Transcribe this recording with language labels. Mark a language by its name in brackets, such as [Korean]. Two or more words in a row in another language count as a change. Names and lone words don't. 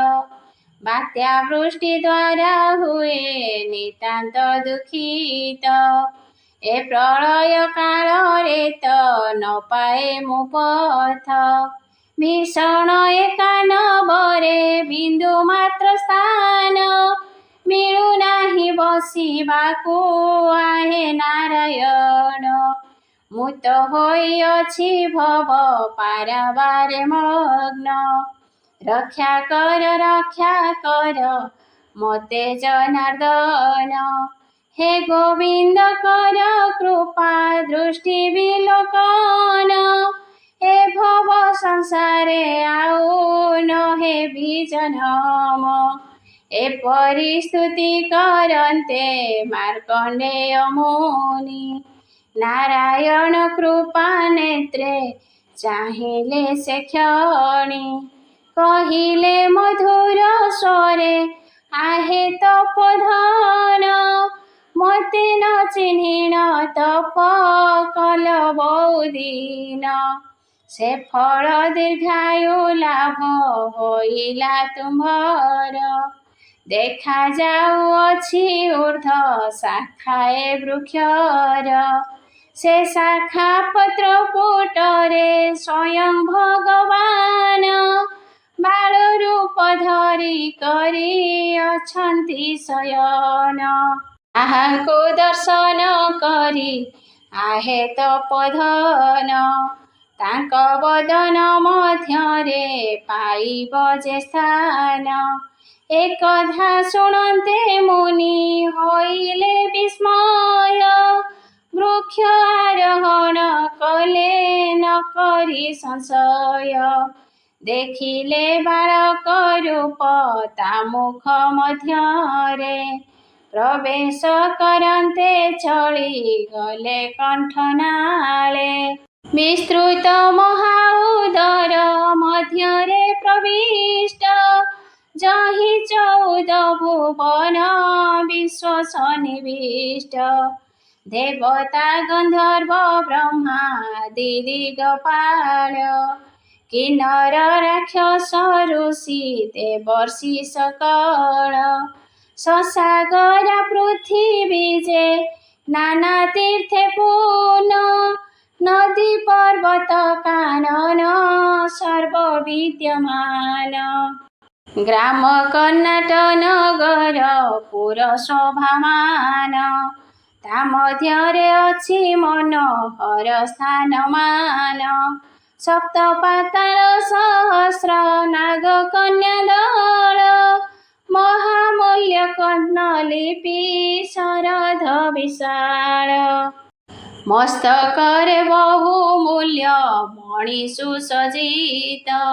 [Odia] ବାତ୍ୟା ବୃଷ୍ଟି ଦ୍ୱାରା ହୁଏ ନିତାନ୍ତ ଦୁଃଖିତ, ଏ ପ୍ରଳୟ କାଳ ରେ ତ ନ ପାଏ ମୁ ପଥ। ଭୀଷଣ ଏକାନବରେ ବିନ୍ଦୁ ମାତ୍ର ସ୍ଥାନ, ମିଳୁ ନାହି ବସିବାକୁ ଆହେ ନାରାୟଣ। ମୁତ ହୋଇ ଅଛି ଭବ ପାରାବାରେ ମଗ୍ନ, ରକ୍ଷା କର ମତେ ଜନାର୍ଦ୍ଦନ। ହେ ଗୋବିନ୍ଦ କର କୃପା ଦୃଷ୍ଟି ବିଲୋକନ, ଏ ଭବ ସଂସାରେ ଆଉ ନ ହେ ବିଜନମ। ଏ ପରିସ୍ତୁତି କରନ୍ତେ ମାର୍କଣ୍ଡେୟ ମୁନି, ନାରାୟଣ କୃପା ନେତ୍ରେ ଚାହିଁଲେ ସେ କ୍ଷଣି। କହିଲେ ମଧୁର ସ୍ୱରେ ଆହେ ତପୋଧନ, ମତେ ନ ଚିହ୍ନିଣ ତପ କଲ ବହୁଦିନ। ସେ ଫଳ ଦୀର୍ଘାୟୁ ଲାଭ ହୋଇଲା ତୁମ୍ଭର, ଦେଖା ଯାଉଅଛି ଊର୍ଦ୍ଧ୍ୱ ଶାଖାଏ ବୃକ୍ଷର। ସେ ଶାଖା ପତ୍ର ପୁଟରେ ସ୍ୱୟଂ ଭଗବାନ, ବାଳ ରୂପ ଧରି କରି ଅଛନ୍ତି ଶୟନ। ଆହାକୋ ଦର୍ଶନ କରି ଆହେ ତପୋଧନ, ତାଙ୍କ ବଦନ ମଧ୍ୟରେ ପାଇବ ଯେ ସ୍ଥାନ। ଏକଧା ଶୁଣନ୍ତେ ମୁନି ହୋଇଲେ ବିସ୍ମୟ। ବୃକ୍ଷ ଆରୋହଣ କଲେ ନ କରି ସଂଶୟ। ଦେଖିଲେ ବାଳକ ରୂପ ତା ମୁଖ ମଧ୍ୟରେ। ପ୍ରବେଶ କରନ୍ତେ ଚଳି ଗଲେ କଣ୍ଠନାଳେ। ବିସ୍ତୃତ ମହାଉଦର ମଧ୍ୟରେ ପ୍ରବିଷ୍ଟ। ଯହିଁ 14 ଭୁବନ ବିଶ୍ୱ ସନ୍ନିବିଷ୍ଟ। ଦେବତା ଗନ୍ଧର୍ବ ବ୍ରହ୍ମାଦି ଦିଗପାଳ। କିନ୍ନର ରାକ୍ଷସ ଋଷି ଦେବର୍ଷି ସକଳ। ସସାଗରା ପୃଥ୍ୱୀ ଯେ ନାନା ତୀର୍ଥେ ପୂର୍ଣ୍ଣ। ନଦୀ ପର୍ବତ କାନନ ସର୍ବ ବିଦ୍ୟମାନ। ଗ୍ରାମ କର୍ଣ୍ଣାଟ ନଗର ପୁର ଶୋଭାମାନ। ତା ମଧ୍ୟରେ ଅଛି ମନୋହର ସ୍ଥାନମାନ। ସପ୍ତ ପାତାଳ ସହସ୍ର ନାଗ କନ୍ୟା ଦଳ। ମହାମୂଲ୍ୟ କର୍ଣ୍ଣଲିପି ଶରଧ ବିଶାଳ। ମସ୍ତକରେ ବହୁମୂଲ୍ୟ ମଣି ସୁସଜ୍ଜିତ।